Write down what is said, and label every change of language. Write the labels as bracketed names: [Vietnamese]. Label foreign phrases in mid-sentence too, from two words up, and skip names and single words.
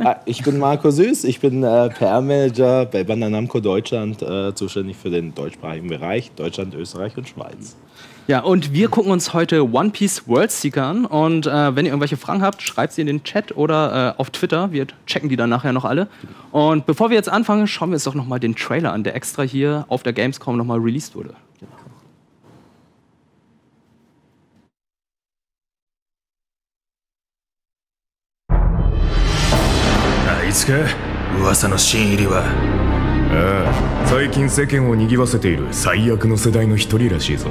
[German] Ich bin Marco Süß, ich bin PR-Manager bei Bandai Namco Deutschland, zuständig für den deutschsprachigen Bereich, Deutschland, Österreich und Schweiz. Ja, und wir gucken uns heute One Piece World Seeker an. Und wenn ihr irgendwelche Fragen habt, schreibt sie in den Chat oder auf Twitter. Wir checken die dann nachher noch alle. Und bevor wir jetzt anfangen, schauen wir uns doch nochmal den Trailer an, der extra hier auf der Gamescom nochmal released wurde. Genau. [Japanese] あいつか噂の新入りは。ああ、最近世間を賑わせている最悪の世代の一人らしいぞ。